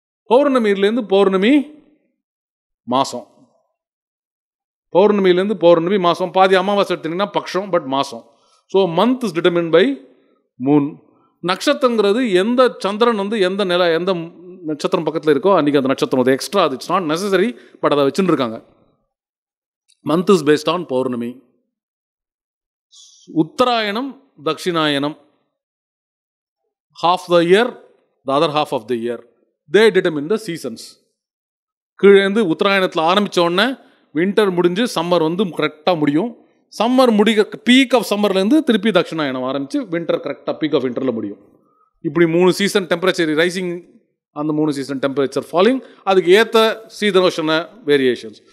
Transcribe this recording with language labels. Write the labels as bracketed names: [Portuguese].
[Tamil] பௌர்ணமியிலேருந்து பௌர்ணமி மாதம், பௌர்ணமியிலேருந்து பௌர்ணமி மாதம். பாதி அமாவாசை எடுத்தீங்கன்னா பக்ஷம், பட் மாதம். [English] So month is determine by moon. [Tamil] நட்சத்திரங்கிறது எந்த சந்திரன் வந்து எந்த நில எந்த நட்சத்திரம் பக்கத்தில் இருக்கோ அன்றைக்கி அந்த நட்சத்திரம், அது எக்ஸ்ட்ரா, அது [English] it's not necessary, [Tamil] பட் அதை வச்சுன்னு இருக்காங்க. [English] Month is based on பௌர்ணமி. உத்தராயணம், தக்ஷிணாயனம், half the year, the other half of the year, they determine the seasons. [Tamil] கீழேந்து உத்தராயணத்தில் ஆரம்பித்த உடனே வின்டர் முடிஞ்சு சம்மர் வந்து கரெக்டாக முடியும். சம்மர் முடிக்க [English] peak of சம்மர்லேருந்து [Tamil] திருப்பி தட்சிணாயனம் ஆரம்பித்து வின்டர் கரெக்டாக [English] peak of வின்டரில் [Tamil] முடியும். இப்படி 3 சீசன் டெம்பரேச்சர் ரைசிங், அந்த 3 சீசன் டெம்பரேச்சர் ஃபாலிங், அதுக்கு ஏற்ற சீதனோஷன வேரியேஷன்ஸ்.